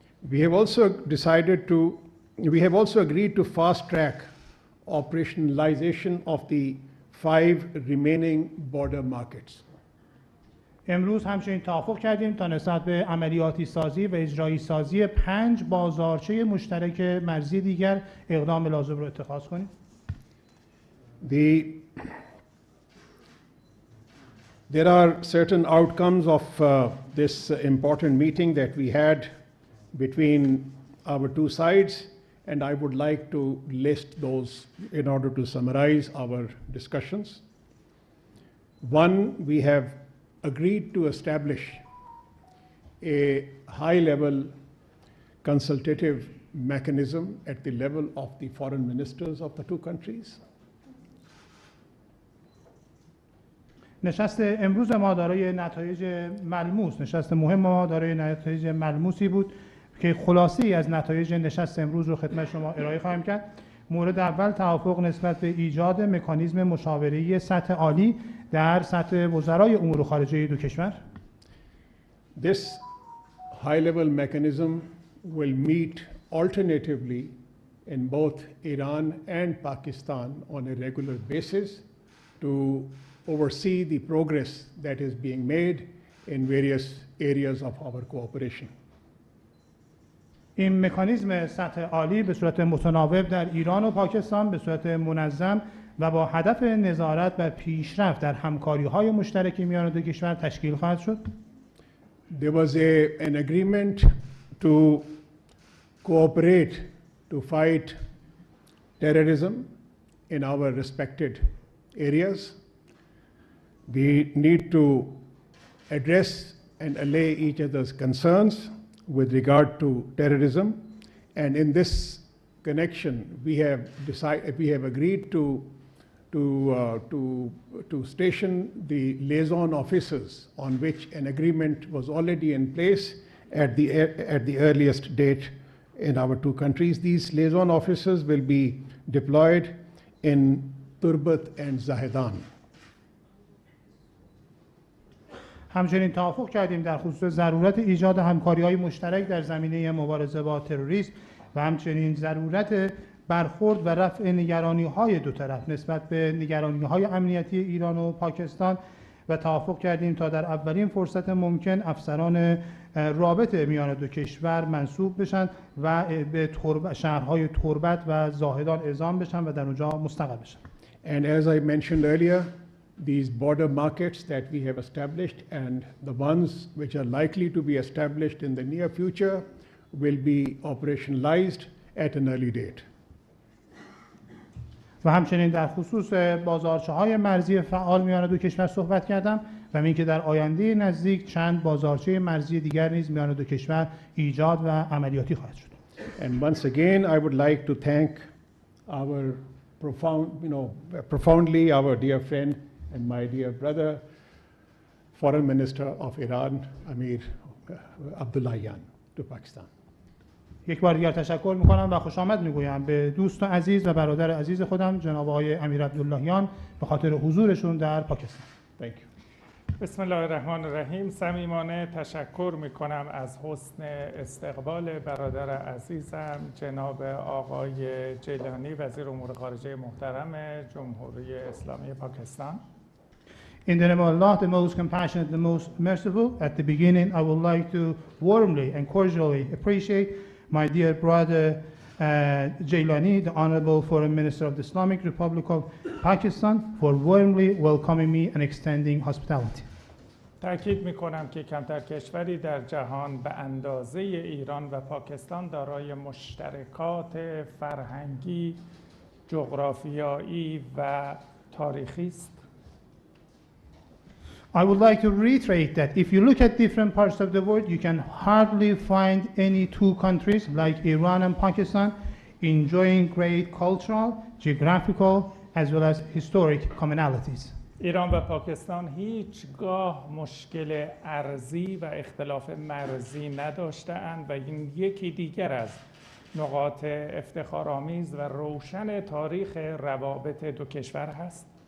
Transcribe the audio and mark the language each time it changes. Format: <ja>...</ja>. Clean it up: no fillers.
<en>We have also agreed to fast track operationalization of the 5 remaining border markets.</en> <fa>امروز همچنین توافق کردیم تا نسبت به عملیاتی سازی و اجرایی سازی 5 بازارچه مشترک مرزی دیگر اقدام لازم را اتخاذ کنیم.</fa> <en>There are certain outcomes of this important meeting that we had between our two sides, and I would like to list those in order to summarize our discussions. One, we have agreed to establish a high-level consultative mechanism at the level of the foreign ministers of the two countries.</en> <fa>نشست امروز ما دارای نتایج ملموس، نشست مهم ما دارای نتایج ملموسی بود که خلاصه‌ای از نتایج نشست امروز رو خدمت شما ارائه خواهم کرد. مورد اول توافق نسبت به ایجاد مکانیزم مشاوره‌ای سطح عالی در سطح وزرای امور خارجه دو کشور.</fa> <en>This high-level mechanism will meet alternatively in both Iran and Pakistan on a regular basis to oversee the progress that is being made in various areas of our cooperation.</en> <fa>این مکانیزم سطح عالی به صورت متناوب در ایران و پاکستان به صورت منظم و با هدف نظارت بر پیشرفت در همکاری‌های مشترک میان دو کشور تشکیل خواهد شد.</fa> <en>There was an agreement to cooperate to fight terrorism in our respected areas. We need to address and allay each other's concerns with regard to terrorism, and in this connection we have agreed to station the liaison officers on which an agreement was already in place at the earliest date in our two countries. These liaison officers will be deployed in Turbat and Zahedan.</en> <fa>همچنین توافق کردیم در خصوص ضرورت ایجاد همکاری‌های مشترک در زمینه مبارزه با تروریسم و همچنین ضرورت برخورد و رفع نگرانی‌های دو طرف نسبت به نگرانی‌های امنیتی ایران و پاکستان و توافق کردیم تا در اولین فرصت ممکن افسران رابط میان دو کشور منصوب بشن و به شهرهای تربت و زاهدان اعزام بشن و در اونجا مستقر بشن.</fa> <en>And as I mentioned earlier, these border markets that we have established and the ones which are likely to be established in the near future will be operationalized at an early date.</en> <fa>و همچنین در خصوص بازارچه‌های مرزی فعال میان دو کشور صحبت کردم و اینکه در آینده نزدیک چند بازارچه مرزی دیگر نیز میان دو کشور ایجاد و عملیاتی خواهد شد.</fa> <en>And once again I would like to thank our profoundly our dear friend and my dear brother, Foreign Minister of Iran, Amir Abdullahian, to Pakistan.</en> <fa>یک بار دیگر تشکر میکنم و خوش آمد میگویم به دوست عزیز و برادر عزیز خودم جناب آقای امیر عبداللهیان به خاطر حضورشون در پاکستان.</fa> <en>Thank you.</en> <ar>بسم الله الرحمن الرحیم.</ar> <fa>صمیمانه تشکر میکنم از حسن استقبال برادر عزیزم جناب آقای جیلانی وزیر امور خارجه محترم جمهوری اسلامی پاکستان.</fa> <en>In the name of Allah, the most compassionate, the most merciful, at the beginning I would like to warmly and cordially appreciate my dear brother Jailani, the Honorable Foreign Minister of the Islamic Republic of Pakistan, for warmly welcoming me and extending hospitality.</en> <fa>تأکید میکنم که کمتر کشوری در جهان به اندازه ایران و پاکستان دارای مشترکات فرهنگی، جغرافیایی و تاریخی است.</fa> <en>I would like to reiterate that if you look at different parts of the world, you can hardly find any two countries like Iran and Pakistan enjoying great cultural, geographical, as well as historic commonalities.</en> <fa>ایران و پاکستان هیچگاه مشکل ارضی و اختلاف مرزی نداشته‌اند و این یکی دیگر از نقاط افتخارآمیز و روشن تاریخ روابط دو کشور هست.</fa>